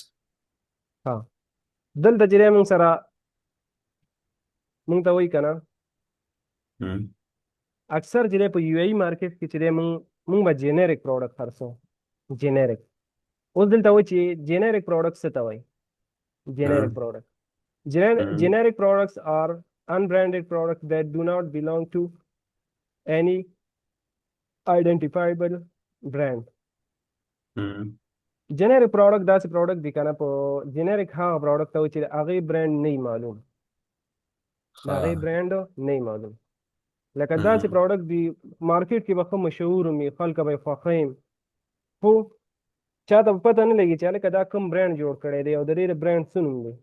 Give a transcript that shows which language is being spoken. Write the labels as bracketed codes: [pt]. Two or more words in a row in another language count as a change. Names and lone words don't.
[ps] ها دلته چې دی مونږ سره مونږ ته وایي که نه اکثر چې دی په یو ای مارکیټ کې چې دی مونږ به [en] generic product [ps] خرڅو جنریک اوس دلته وایي چې [en] generic product [ps] څه ته وایي [en] generic product. Generic products are unbranded products that do not belong to any identifiable brand. Generic product [ps] داسې product دی که نه په generic هغه product ته وایي چې د هغې برانډ نه وي معلوم د هغې ها. برانډ نه وي معلوم. لکه داسې مم. پروډکټ دی مارکیټ کې به ښه مشهور وي، خلک به یې خوښوي، خو چاته به پته نه لګي چې هلکه دا کوم برانډ جوړ کړی دی او د دې د برانډ څه نوم دی.